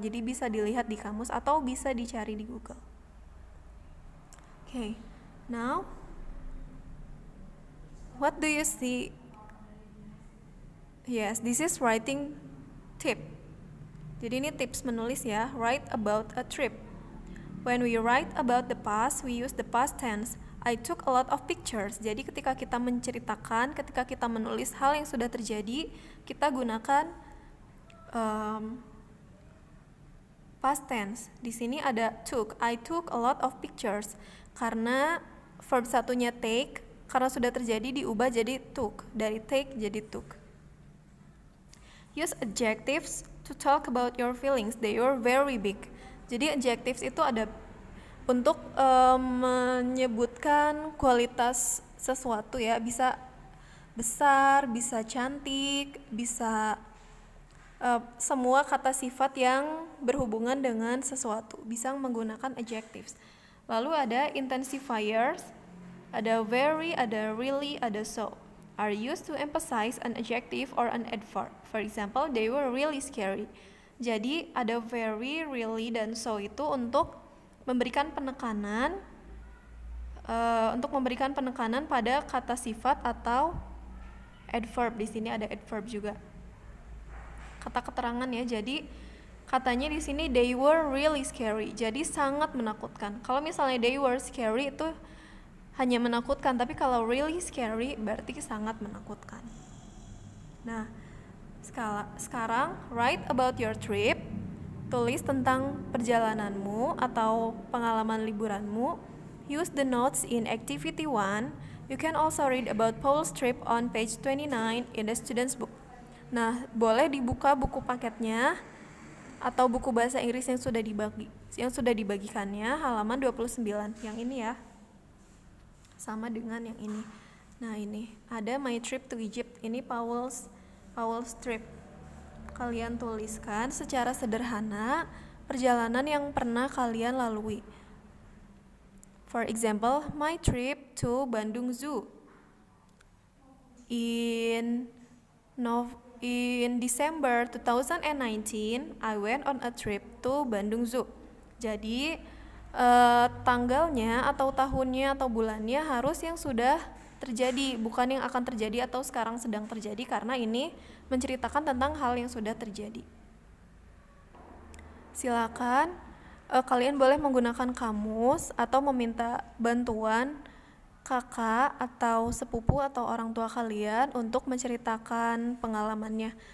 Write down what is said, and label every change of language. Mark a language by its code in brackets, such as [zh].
[id] Jadi bisa dilihat di kamus atau bisa dicari di Google. [en] Okay, now what do you see? Yes, this is writing tip. [id] Jadi ini tips menulis ya. [en] Write about a trip. When we write about the past, we use the past tense. I took a lot of pictures. [id] Jadi ketika kita menceritakan, ketika kita menulis hal yang sudah terjadi, kita gunakan past tense. Di sini ada took. [en] I took a lot of pictures. [id] Karena verb satunya take, karena sudah terjadi diubah jadi took. Dari take jadi took. [en] Use adjectives to talk about your feelings. They are very big. [id] Jadi adjectives itu ada untuk menyebutkan kualitas sesuatu ya. Bisa besar, bisa cantik, bisa semua kata sifat yang berhubungan dengan sesuatu. Bisa menggunakan adjectives. Lalu ada intensifiers. [en] Ada very, ada really, ada so. Are used to emphasize an adjective or an adverb. For example, they were really scary. [id] Jadi ada very, really, dan so itu untuk memberikan penekanan pada kata sifat atau adverb. Di sini ada adverb juga. Kata keterangan ya. Jadi katanya di sini they were really scary. Jadi sangat menakutkan. Kalau misalnya [en] they were scary [id] itu hanya menakutkan, tapi kalau really scary berarti sangat menakutkan. Nah, sekarang [en] write about your trip. [id] Tulis tentang perjalananmu atau pengalaman liburanmu. [en] Use the notes in activity 1. You can also read about Paul's trip on page 29 in the student's book. [id] Nah, boleh dibuka buku paketnya atau buku bahasa Inggris yang sudah dibagikannya, halaman 29. Yang ini ya. Sama dengan yang ini. Nah, ini ada my trip to Egypt. Ini Paul's trip. Kalian tuliskan secara sederhana perjalanan yang pernah kalian lalui. [en] For example, my trip to Bandung Zoo. In December 2019, I went on a trip to Bandung Zoo. [id] Jadi tanggalnya atau tahunnya atau bulannya harus yang sudah terjadi, bukan yang akan terjadi atau sekarang sedang terjadi, karena ini menceritakan tentang hal yang sudah terjadi. Silakan kalian boleh menggunakan kamus atau meminta bantuan kakak atau sepupu atau orang tua kalian untuk menceritakan pengalamannya.